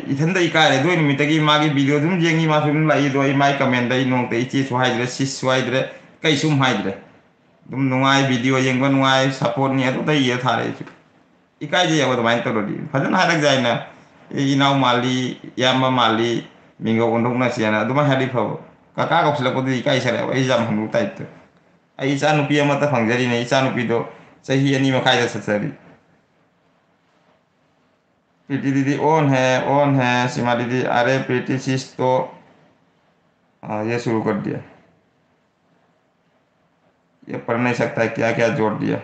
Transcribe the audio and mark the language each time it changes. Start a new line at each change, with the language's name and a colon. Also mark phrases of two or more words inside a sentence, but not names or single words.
Manipuri: ꯏꯊꯟꯇ ꯏꯀꯥꯏꯔꯦ꯫ ꯑꯗꯨ ꯅꯨꯃꯤꯠꯇꯒꯤ ꯃꯥꯒꯤ ꯚꯤꯗꯤꯑꯣ ꯑꯗꯨꯝ ꯌꯦꯡꯉꯤ, ꯃꯥꯁꯨ ꯑꯗꯨꯝ ꯂꯥꯛꯏ꯫ ꯑꯗꯣ ꯑꯩ ꯃꯥꯏ ꯀꯃꯦꯟꯗ ꯑꯩ ꯅꯣꯡꯇ ꯏꯆꯦꯁꯨ ꯍꯥꯏꯗ꯭ꯔꯦ, ꯁꯤꯁꯁꯨ ꯍꯥꯏꯗ꯭ꯔꯦ, ꯀꯩꯁꯨꯝ ꯍꯥꯏꯗ꯭ꯔꯦ꯫ ꯑꯗꯨꯝ ꯅꯨꯡꯉꯥꯏ, ꯚꯤꯗꯤꯑꯣ ꯌꯦꯡꯕ ꯅꯨꯡꯉꯥꯏ, ꯁꯞꯄꯣꯔꯠꯅꯤ ꯑꯗꯨꯗ ꯏꯔ ꯊꯥꯔꯦ ꯑꯩꯁꯨ꯫ ꯏꯀꯥꯏꯖꯩꯑꯕ ꯑꯗꯨꯃꯥꯏꯅ ꯇꯧꯔꯗꯤ ꯐꯖꯅ ꯍꯥꯏꯔꯛ ꯌꯥꯏꯅ, ꯑꯩ ꯏꯅꯥꯎ ꯃꯥꯜꯂꯤ, ꯏꯌꯥꯝꯕ ꯃꯥꯜꯂꯤ, ꯃꯤꯡꯒ ꯑꯣꯟꯊꯣꯛꯅꯁꯦꯅ ꯑꯗꯨꯃꯥꯏꯅ ꯍꯥꯏꯔꯗꯤ ꯐꯕ꯫ ꯀꯀꯥ ꯀꯧꯁꯤꯜꯂꯛꯄꯗꯨꯗꯤ ꯏꯀꯥꯏꯁꯜꯂꯛꯑꯦꯕ, ꯑꯩ ꯌꯥꯝ ꯍꯟꯕ ꯇꯥꯏꯞꯇ꯫ ꯑꯩ ꯏꯆꯥ ꯅꯨꯄꯤ ꯑꯃꯠꯇ ꯐꯪꯖꯔꯤꯅꯦ, ꯏꯆꯥ ꯅꯨꯄꯤꯗꯣ ꯆꯍꯤ 2.5 ꯆꯆꯔꯤ.
Hindi: प्रीति दीदी ऑन है सीमा दीदी। अरे प्रीति सिस तो ये शुरू कर दिया, ये पढ़ नहीं सकता है, क्या क्या जोड़ दिया।